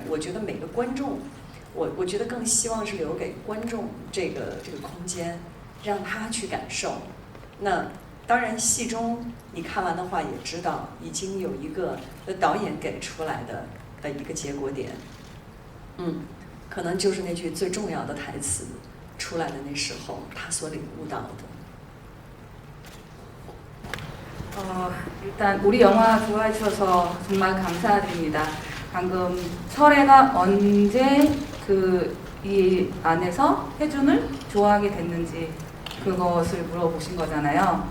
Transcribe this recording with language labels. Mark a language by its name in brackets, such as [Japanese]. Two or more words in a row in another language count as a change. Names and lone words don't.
[Chinese] 我觉得每个观众，我觉得更希望是留给观众这个空间，让他去感受。那当然戏中你看完的话也知道，已经有一个导演给出来的一个结果点，可能就是那句最重要的台词出来的那时候，他所领悟到的。 [Korean] 일단 우리 영화 좋아해 주셔서 정말 감사드립니다. 방금 철애가 언제 이 안에서 혜준을 좋아하게 됐는지 그것을 물어보신 거잖아요.